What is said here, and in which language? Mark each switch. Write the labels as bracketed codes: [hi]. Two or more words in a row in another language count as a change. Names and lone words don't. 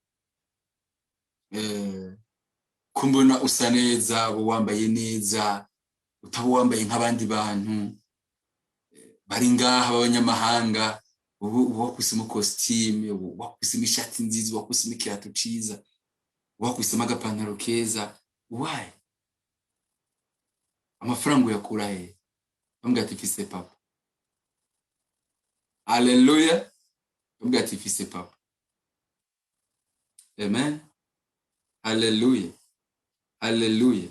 [rn] kumbona usa neza, wambaye neza, utaba wambaye nk'abandi bantu bari ngaha b'abanyamahanga, wakwisemo costume, wakwisemo ishati nziza, wakwisemo ikirato ciza, wakwisemo agapantaro keza. Why? Amafaranga uyakura he? Bambwira ati fise papa. Hallelujah. Bambwira ati fise papa. Amen. Hallelujah. Hallelujah.